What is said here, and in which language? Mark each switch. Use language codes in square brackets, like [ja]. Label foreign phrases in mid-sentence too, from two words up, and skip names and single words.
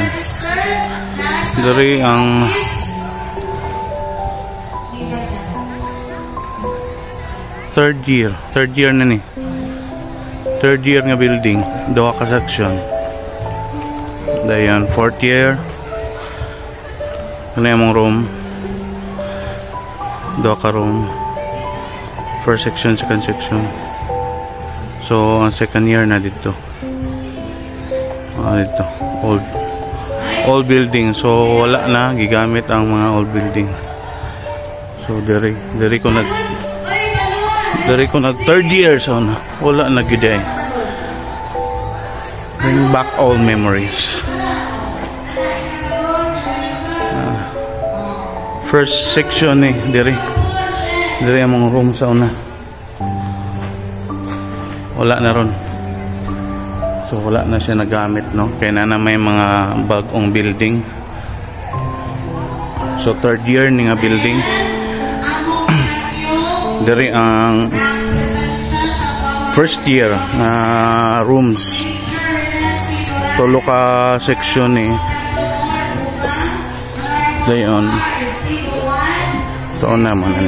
[ceb] Dire ang [en] third year [ceb] na ni. [en] Third year [ceb] nga building, duha ka section. Dayon fourth year. [tl] Ano yung room? [ceb] Duha ka room. [en] First section, second section. [tl] So ang [en] second year [tl] na dito. Dito old building. [ceb] So wala na gigamit ang mga old building. So diri ko nag [en] third year [ceb] so na wala na gyud ay. [en] Bring back all memories. First section [ceb] ni diri ang mga room sa una. Wala na ron. So wala na siya nagamit, no? [tl] Kaya na may mga bagong building. [ceb] So [en] third year [ceb] ni nga building. Dari ang [en] first year [ceb] na rooms. Tulo ka section ni. Dayon. So naman ani.